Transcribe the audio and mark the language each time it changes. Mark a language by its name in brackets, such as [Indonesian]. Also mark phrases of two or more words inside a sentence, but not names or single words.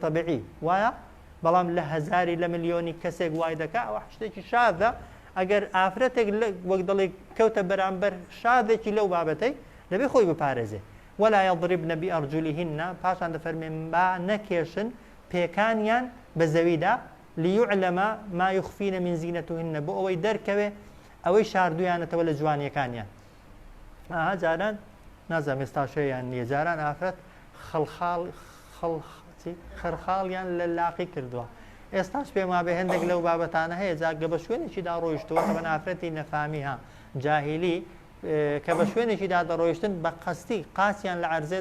[Central Kurdish] طبیعی وایە بەڵام لە هەزاری لە ملیۆنی کەسێک وای دەکا ئەوە شتێکی شادە ئەگەر ئافرەتێک وەک دەڵێ کەوتە بەرامبەر شادێکی لەو بابەتەی دەبێ خۆی بپارێزێ [Arabic] ولا يضربن بأرجلهن [Central Kurdish] پاشان دەفەرمێن با نەکێشن پێکانیان بە زەویدا [Arabic] ليعلم ما يخفين من زينتهن [Central Kurdish] بۆ ئەوەی دەرکەوێ ئەوەی شاردویانەتەوە لە جوانیەکانیان جاران نازانم ئێستا شوێیان نییە جاران ئافرەت خەرخاڵیان لە لاقی کردووە ئێستاش پێم وابێ هەندێک لەو بابەتانە هەیە جاگە بە شوێنێکیدا ڕۆیشتووە بە ئافرەتی نەفامی ها جاهیلی کە بە شوێنێکیدا دەڕۆیشتن بە قەستی قاسیان لە عەرزێ